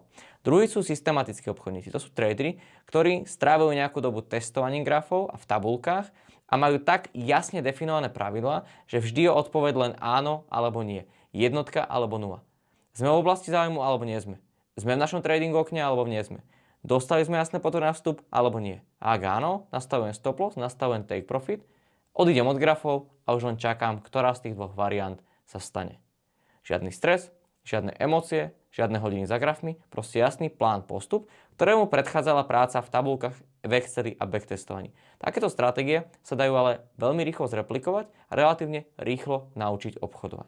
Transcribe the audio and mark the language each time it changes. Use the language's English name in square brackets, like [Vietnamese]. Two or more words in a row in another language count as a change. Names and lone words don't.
[Slovak] Druhí sú systematickí obchodníci. To sú tradery, ktorí strávajú nejakú dobu testovaním grafov a v tabulkách a majú tak jasne definované pravidlá, že vždy je odpoveď len áno alebo nie. Jednotka alebo nula. Sme v oblasti záujmu alebo nie sme. Sme v našom tradingu okne alebo nie sme. Dostali sme jasné potvrdy na vstup alebo nie. A ak áno, nastavujem [English] stop loss, [Slovak] nastavujem [English] take profit, [Slovak] odídem od grafov a už len čakám, ktorá z tých dvoch variant sa stane. Žiadny stres, žiadne emócie, žiadne hodiny za grafmi, proste jasný plán postup, ktorému predchádzala práca v tabulkách, v Exceli a backtestovaní. Takéto stratégie sa dajú ale veľmi rýchlo zreplikovať a relatívne rýchlo naučiť obchodovať.